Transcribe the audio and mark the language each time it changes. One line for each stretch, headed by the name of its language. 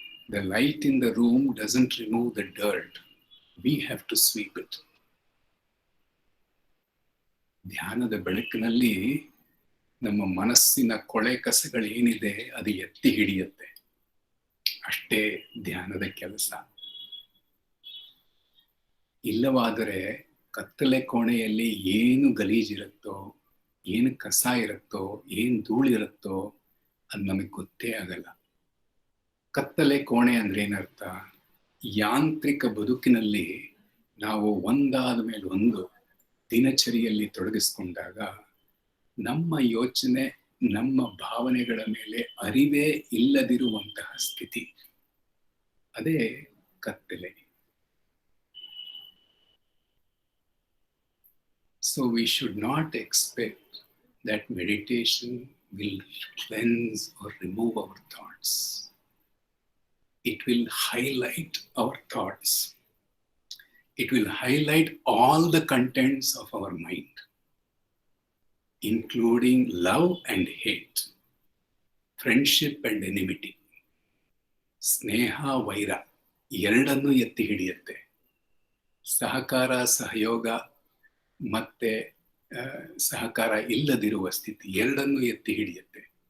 English: The light in the room doesn't remove the dirt. We have to sweep it.
Kannada: ಧ್ಯಾನದ ಬೆಳಕಿನಲ್ಲಿ ನಮ್ಮ ಮನಸ್ಸಿನ ಕೊಳೆ ಕಸಗಳು ಏನಿದೆ ಅದು ಎತ್ತಿ ಹಿಡಿಯುತ್ತೆ. ಅಷ್ಟೇ ಧ್ಯಾನದ ಕೆಲಸ. ಇಲ್ಲವಾದರೆ ಕತ್ತಲೆ ಕೋಣೆಯಲ್ಲಿ ಏನು ಗಲೀಜಿರುತ್ತೋ, ಏನು ಕಸ ಇರುತ್ತೋ, ಏನು ಧೂಳಿರುತ್ತೋ ಅದು ನಮಗೆ ಗೊತ್ತೇ ಆಗಲ್ಲ. ಕತ್ತಲೆ ಕೋಣೆ ಅಂದ್ರೆ ಏನರ್ಥ? ಯಾಂತ್ರಿಕ ಬದುಕಿನಲ್ಲಿ ನಾವು ಒಂದಾದ ಮೇಲೆ ಒಂದು ದಿನಚರಿಯಲ್ಲಿ ತೊಡಗಿಸ್ಕೊಂಡಾಗ ನಮ್ಮ ಯೋಚನೆ, ನಮ್ಮ ಭಾವನೆಗಳ ಮೇಲೆ ಅರಿವೇ ಇಲ್ಲದಿರುವಂತಹ ಸ್ಥಿತಿ, ಅದೇ ಕತ್ತಲೆ.
English: So we should not expect that meditation will cleanse or remove our thoughts. It will highlight our thoughts. It will highlight all the contents of our mind, including love and hate, friendship and enmity,
Kannada: ಸ್ನೇಹ ವೈರ ಎರಡನ್ನೂ ಎತ್ತಿ ಹಿಡಿಯುತ್ತೆ. ಸಹಕಾರ, ಸಹಯೋಗ ಮತ್ತೆ ಸಹಕಾರ ಇಲ್ಲದಿರುವ ಸ್ಥಿತಿ ಎರಡನ್ನೂ ಎತ್ತಿ ಹಿಡಿಯುತ್ತೆ.